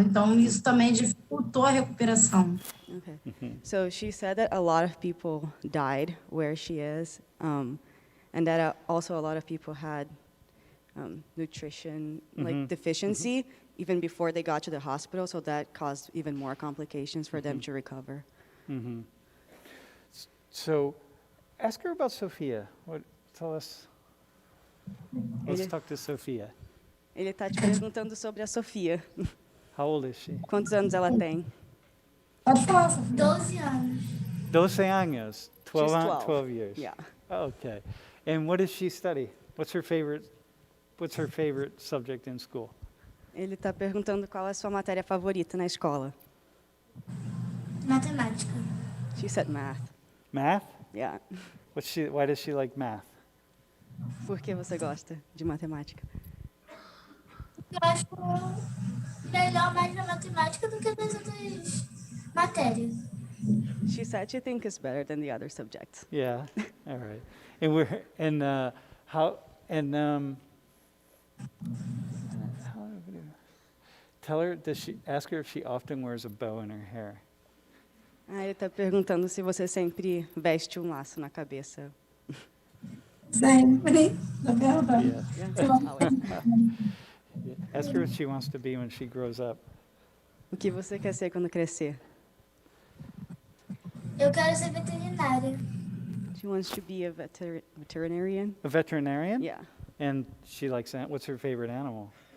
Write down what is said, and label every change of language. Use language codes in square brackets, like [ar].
[pt] Então, isso também dificultou a recuperação. [en] Okay. So she said that a lot of people died where she is, and that also a lot of people had nutrition deficiency even before they got to the hospital, so that caused even more complications for them to recover. So, ask her about Sophia. Tell us. Let's talk to Sophia. [pt] Ele está te perguntando sobre a Sofia. [en] How old is she? [pt] Quantos anos ela tem? Pode falar, Sofia. 12 anos. 12 años. 12, [en] She's 12. 12 years. Yeah. Okay. And what does she study? What's her favorite subject in school? [pt] Ele está perguntando qual é a sua matéria favorita na escola. Matemática. [en] She said math. Math? Yeah. Why does she like math? [pt] Por que você gosta de matemática? Eu acho melhor mais na matemática do que nas outras matérias. [en] She said she thinks it's better than the other subjects. Yeah. All right. And ask her if she often wears a bow in her hair. [pt] Ele está perguntando se você sempre veste um laço na cabeça. Sempre. Tá vendo? [en] Yeah. Ask her what she wants to be when she grows up. [pt] O que você quer ser quando crescer? Eu quero ser veterinária. [en] She wants to be a veterinarian. A veterinarian? Yeah. And she likes what's her favorite animal?